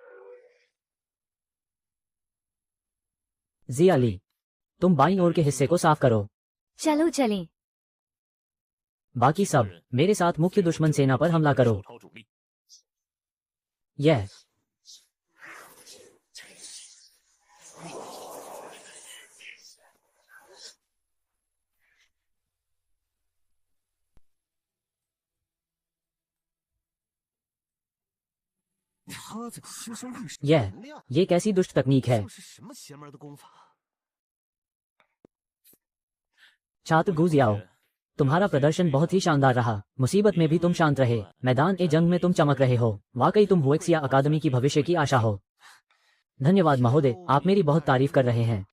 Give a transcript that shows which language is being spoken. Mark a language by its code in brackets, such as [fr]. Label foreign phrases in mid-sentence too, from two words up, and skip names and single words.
[hi] जिया ली, तुम बाईं ओर के हिस्से को साफ करो। चलो चलें। बाकी सब मेरे साथ मुख्य दुश्मन सेना पर हमला करो। [zh] 手主力， [hi] यह [zh] 他在牺牲历史 [hi] यह [zh] 能量， [hi] ये कैसी दुष्ट तकनीक है। [zh] 这是什么邪门的功法？ [hi] छात्र गुजियाओ, तुम्हारा प्रदर्शन बहुत ही शानदार रहा। मुसीबत में भी तुम शांत रहे, मैदान ए जंग में तुम चमक रहे हो। वाकई तुम हुएक्सिया अकादमी की भविष्य की आशा हो। धन्यवाद महोदय, आप मेरी बहुत तारीफ कर रहे हैं।